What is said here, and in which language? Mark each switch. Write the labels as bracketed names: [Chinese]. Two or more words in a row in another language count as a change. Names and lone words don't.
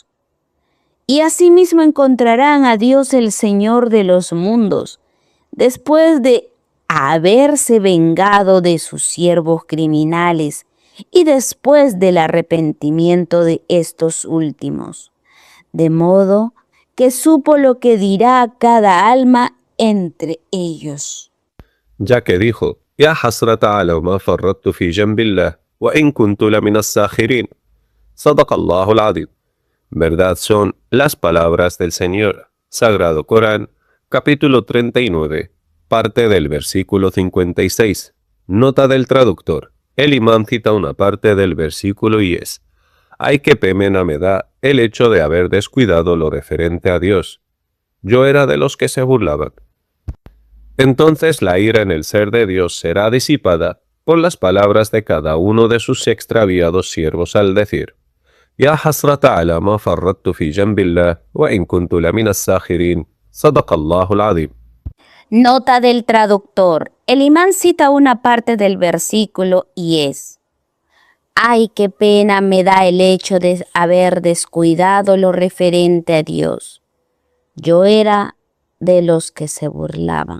[Spanish] Y asimismo encontrarán a Dios el Señor de los mundos, después de haberse vengado de sus siervos criminales y después del arrepentimiento de estos últimos, de modo que supo lo que dirá cada alma entre ellos. Ya que dijo: [Arabic] يا حسرة على ما فرطت في جنب الله وإن كنت لمن الساخرين صدق الله العظيم. [Spanish] Verdad son las palabras del Señor. Sagrado Corán, capítulo 39, parte del versículo 56. Nota del traductor. El imán cita una parte del versículo y es: ¡ay, qué pena me da el hecho de haber descuidado lo referente a Dios! Yo era de los que se burlaban. Entonces la ira en el ser de Dios será disipada por las palabras de cada uno de sus extraviados siervos al decir: [Arabic] يا حسرة على ما فرطت في جنب الله وإن كنت لمن الساخرين صدق الله العظيم. [Spanish] Nota del traductor. El imán cita una parte del versículo y es: ¡ay, qué pena me da el hecho de haber descuidado lo referente a Dios! Yo era de los que se burlaban.